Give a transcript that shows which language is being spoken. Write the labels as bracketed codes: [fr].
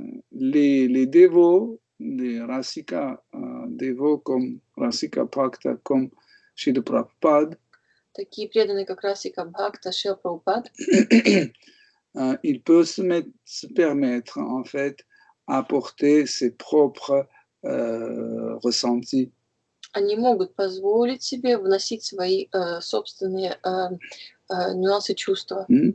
[fr] Les dévots, les Rasika dévots comme Rasika Bhakta, comme Srila Prabhupada, [ru] такие преданные, как Расика Бхакта, Шрила Прабхупад, [fr] il peut se permettre en fait apporter ses propres ressentis. [ru] Они могут позволить себе вносить свои собственные нюансы чувства.